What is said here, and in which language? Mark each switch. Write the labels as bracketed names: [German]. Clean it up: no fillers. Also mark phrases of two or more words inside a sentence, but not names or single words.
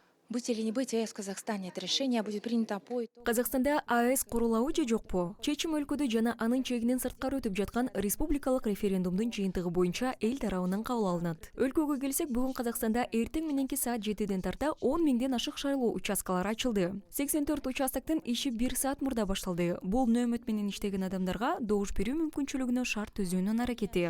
[Russian] Быть или не быть АЭС в Казахстане, это решение будет принято по итогу. [Kyrgyz] Казакстанда АЭС курулабы же жокпу? Чечим өлкөдө жана анын чегинен сырткары өтүп жаткан республикалык референдумдун жыйынтыгы боюнча эл тарабынан кабыл алынат. Өлкөгө келсек, бүгүн Казакстанда эртең мененки саат 7ден тарта 10 миңден ашык шайлоо участкалары ачылды. 84 участоктун иши 1 саат мурда башталды. Бул нөөмөт менен иштеген адамдарга добуш берүү мүмкүнчүлүгүнө шарт түзүүнүн аракети.